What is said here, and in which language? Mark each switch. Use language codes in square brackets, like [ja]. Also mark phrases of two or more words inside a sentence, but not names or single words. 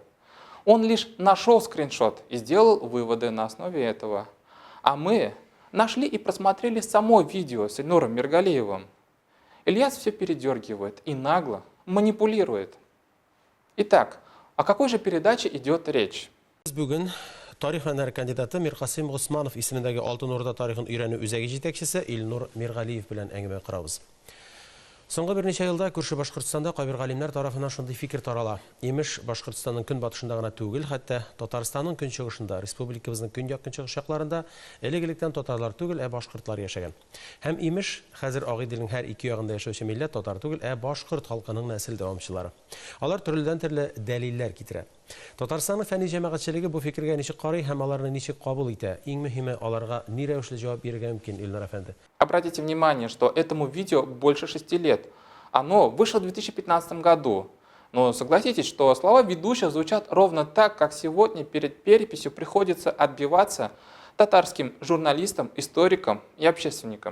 [ru] Он лишь нашел скриншот и сделал выводы на основе этого. А мы нашли и просмотрели само видео с Ильнуром Миргалиевым. Ильяс все передергивает и нагло манипулирует. Итак, о какой же передаче идет речь? [tt] Бүгін тарих фәннәре кандидаты Мирқасим Госманов исемендәге Алтын Орда тарихын өйрәнү үзәге җитәкчесе Илнур Миргалиев белән әңгәмә корабыз. Соңгы берничә елда күрше Башкортстанда кайбер галимнәр тарафыннан шундый фикер тарала. Имеш, Башкортстанның көнбатышында гына түгел, хәтта Татарстанның көнчыгышында, республикабызның көньяк көнчыгыш якларында элек-электән татарлар түгел, башкортлар яшәгән. Һәм имеш, хәзер Агый илнең һәр ике ягында яшәүче милләт татар түгел, башкорт халкының нәсел дәвамчылары. Алар төрледән-төрле дәлилләр китерә. Татарстанның фәнни җәмәгатьчелеге бу фикергә ничек карый һәм аларны ничек кабул итә? Иң мөһиме, аларга ни рәвешле җавап бирергә мөмкин, Илнур әфәнде? [ru] Обратите внимание, что этому видео больше 6 лет. Оно вышло в 2015 году. Но согласитесь, что слова ведущих звучат ровно так, как сегодня перед переписью приходится отбиваться татарским журналистам, историкам и общественникам.